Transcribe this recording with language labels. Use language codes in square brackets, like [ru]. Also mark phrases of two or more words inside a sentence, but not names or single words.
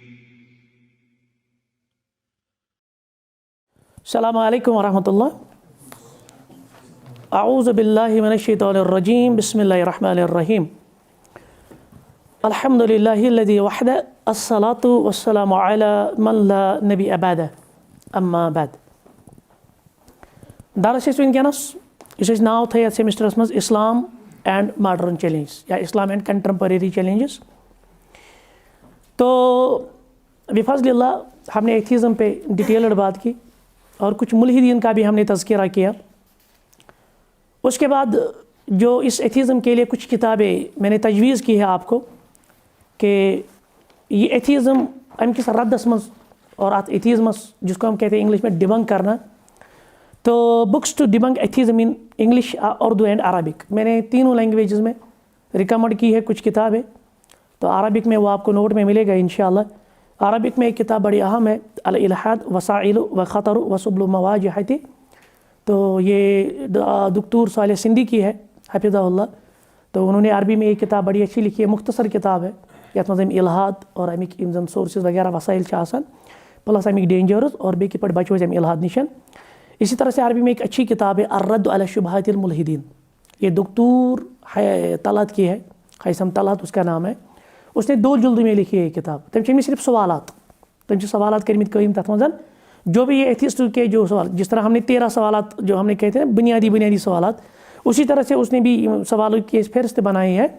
[ar] السلام علیکم ورحمۃ اللہ. اعوذ باللہ من الشیطان الرجیم. بسم اللہ الرحمن الرحیم. الحمد للہ الذی وحدہ الصلاۃ والسلام علی من لا نبی بعدہ اما بعد. [ks] درس ونکس اس ناو تھو یتھ سیمسٹرس مز اسلام اینڈ ماڈرن چیلنجز یا اسلام اینڈ کنٹمپریری چیلنجز. [ur] تو [ar] بفضل اللہ [ur] ہم نے ایتھیزم پہ ڈیٹیلڈ بات کی اور کچھ ملحدین کا بھی ہم نے تذکرہ کیا. اس کے بعد جو اس ایتھیزم کے لیے کچھ کتابیں میں نے تجویز کی ہے آپ کو کہ یہ ایتھیزم [ks] ام کس ردس مز اور ات ایتھیزمس [ur] جس کو ہم کہتے ہیں انگلش میں ڈبنک کرنا. تو [en] books to debunk atheism in English Urdu and Arabic [ur] میں نے تینوں لینگویجز میں ریکمنڈ کی ہے کچھ کتابیں. تو عربک میں وہ آپ کو نوٹ میں ملے گا انشاءاللہ. عربک میں ایک کتاب بڑی اہم ہے الالحاد وسائل و خطر و سبل مواجہتی. تو یہ دکتور صالح سندھی کی ہے [ar] حفظہ اللہ. [ur] تو انہوں نے عربی میں ایک کتاب بڑی اچھی لکھی ہے, مختصر کتاب ہے [ks] یتھ مز الحاد اور امیک زن سورسز وغیرہ وسائل آسان پلس امیک ڈینجرز اور بیٚیہِ کِتھ پٲٹھۍ بچو أسۍ الحاد نشن. [ur] اسی طرح سے عربی میں ایک اچھی کتاب ہے الرد علی شبہات الملحدین. یہ دکتور طلعت کی ہے, حیثم طلعت اس کا نام ہے. اس نے 2 جلد میں لکھی ہے یہ کتاب. تم میں صرف سوالات [ks] تم سوالات کرمت قیم تر مز [ur] جو بھی یہ ایتھیسٹ کے جو سوال جس طرح ہم نے 13 سوالات جو ہم نے کہتے ہیں بنیادی سوالات, اسی طرح سے اس نے بھی سوالوں کی فہرست بنائی ہے.